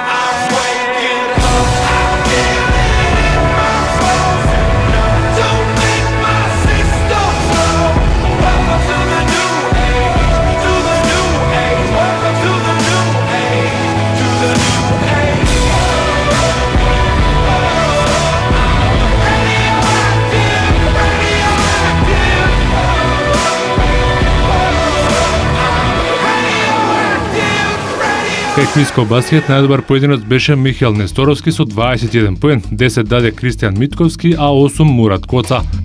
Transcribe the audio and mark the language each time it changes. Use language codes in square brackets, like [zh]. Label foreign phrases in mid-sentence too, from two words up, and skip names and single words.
[en] I'm waking up. I feel it in my bones, enough to make my system blow. Welcome to the new age, to the new age. Welcome to the new age, to the new age. [mk] Кај Квиско баскет најдобар поединец беше Михаил Несторовски со 21 поен, 10 даде Кристијан Митковски, а 8 Мурат Коца.